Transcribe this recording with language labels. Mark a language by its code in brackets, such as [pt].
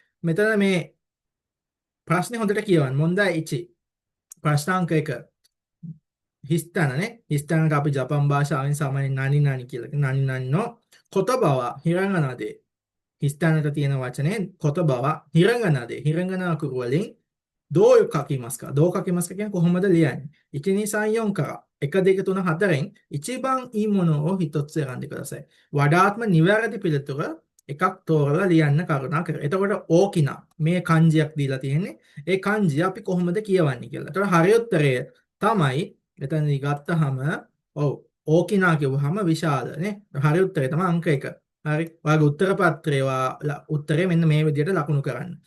[si] මෙතන මේ ප්‍රශ්නේ හොඳට කියවන්න. මොන්දා ඉචි. ප්‍රශ්නාංක 1. හිස්තනනේ. හිස්තනට අපි ජපන් භාෂාවෙන් සාමාන්‍යයෙන් නනි කියලා කියනවා. නනි නෝ කොතබව හිරංගනදේ. හිස්තනට තියෙන වචනේ කොතබව හිරංගනදේ. හිරංගනා කුරුවලින් [ja] どう書きますかどう書きますか [si] කියන්නේ කොහොමද ලියන්නේ 1 2 3 4から1 2 3 4න් [ja] 一番いいものを一つ選んでください [si] වඩාත්ම නිවැරදි පිළිතුර එකක් තෝරලා ලියන්න කරුණා කර. එතකොට ඕකිනා මේ kanjiයක් දීලා තියෙන්නේ. ඒ kanji අපි කොහොමද කියවන්නේ කියලා. එතකොට හරි උත්තරය තමයි එතනදී ගත්තහම ඔව් ඕකිනා කියවහම විශාල නේ. හරි උත්තරය තමයි අංක 1. හරි. ඔයාගේ උත්තර පත්‍රයේ උත්තරේ මෙන්න මේ විදිහට ලකුණු කරන්න.